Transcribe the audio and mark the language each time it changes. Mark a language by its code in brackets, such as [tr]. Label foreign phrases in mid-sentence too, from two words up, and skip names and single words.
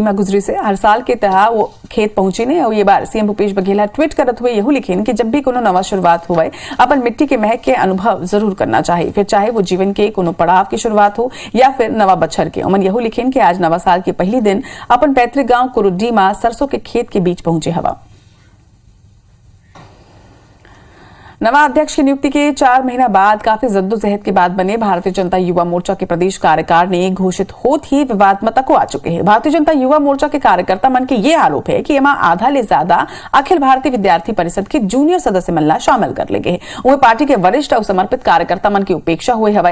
[hne] में गुजरी से हर साल के तरह वो खेत पहुंची ने और ये बार सीएम भूपेश बघेल ट्वीट करत हुए यहू लिखेन कि जब भी कोनो नवा शुरुआत हुए अपन मिट्टी के महक के अनुभव जरूर करना चाहिए, फिर चाहे वो जीवन के कोनो पड़ाव की शुरुआत हो या फिर नवा बछर के। उमन यहू लिखेन कि आज नवा साल के पहली दिन अपन पैतृक गांव कुरुड्डी में सरसों के खेत के बीच पहुंचे हवा। नवा अध्यक्ष की नियुक्ति के 4 महीना बाद काफी जद्दोजहद के बाद बने भारतीय जनता युवा मोर्चा के प्रदेश कार्यकारिणी घोषित होत ही विवाद में तको आ चुके हैं। भारतीय जनता युवा मोर्चा के कार्यकर्ता मन के ये आरोप है कि एमा आधा ले ज्यादा अखिल भारतीय विद्यार्थी परिषद के जूनियर सदस्य मन ला शामिल कर ले गए। वह पार्टी के वरिष्ठ और समर्पित कार्यकर्ता मन की उपेक्षा हुई हवा।